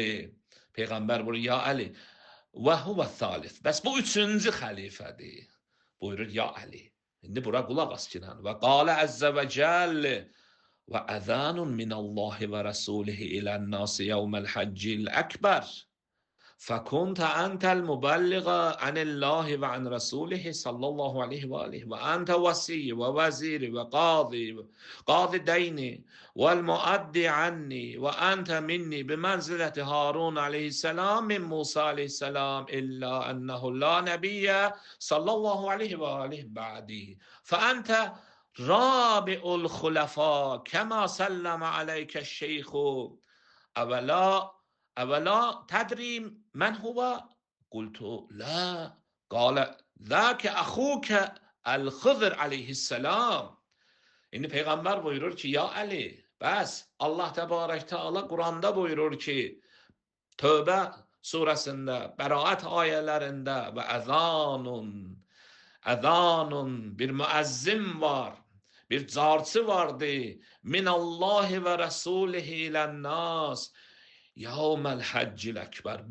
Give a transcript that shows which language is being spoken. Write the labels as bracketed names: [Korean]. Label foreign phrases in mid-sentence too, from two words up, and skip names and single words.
[Azerbaijani] Peyğəmbər buyurur, ya Əli, [Arabic] وهو ثالث, [Azerbaijani] bəs bu üçüncü xəlifədir. Buyurur, ya Əli, indi bura qulaq as ki, [Arabic] وقال عز وجل وأذان من الله ورسوله إلى الناس يوم الحج الأكبر. فكنت أنت المبلغ عن الله وعن رسوله صلى الله عليه وآله وأنت وصي ووزير وقاضي ديني والمؤدي عني وأنت مني بمنزلة هارون عليه السلام من موسى عليه السلام إلا أنه لا نبي صلى الله عليه وآله بعدي فأنت رابع الخلفاء كما سلم عليك الشيخ اولا تدری من هو؟ قلت لا. قال ذاك اخوك الخضر علیه السلام. [Azerbaijani] İndi Peyğəmbər buyurur ki, ya Əli, bəs Allah [Arabic] تبارك تعالى [Azerbaijani] Quranda buyurur ki, Tövbə surəsində, Bəraət ayələrində [Arabic] وأذان, [Azerbaijani] bir müəzzim var, bir carçı vardı, [Arabic] من الله ورسوله إلى الناس يوم الحج الأكبر.